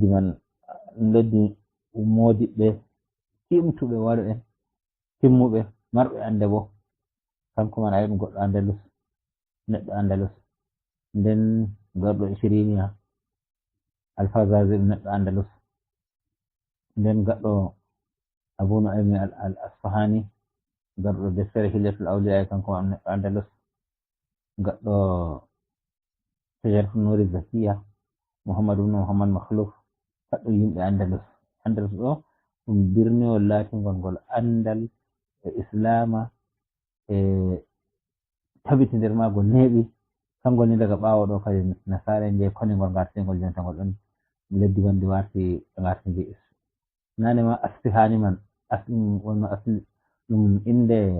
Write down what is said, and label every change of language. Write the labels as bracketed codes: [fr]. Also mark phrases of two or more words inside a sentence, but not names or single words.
[ff] leddi man leddi modiɓɓe timtuɓe waɗo en timmuɓe marɓe ande bo kanko man ayi ɗum goɗɗo andalus neɗɗo andalus nden garɗo ishiriniya alfazazi ɗum neɗɗo andalus nden gaɗɗo abu nu'aymi al asfahani garɗo deftere hilyatul awliya kanko man neɗɗo andalus gaɗɗo shajaratu nuri zakiya muhammadu ibn muhammad makhluf pat ɗum yimɓe andalus. Andalus ɗo ɗum birniwol latingol ngol andal e islama e tabiti nder magol neeɓi kangol ni daga ɓawo ɗo kadi nasara je koningol ngartingol jonta ngol ɗon leddi wandi warti ngartindi nane ma asfihani man wonno asli ɗum inde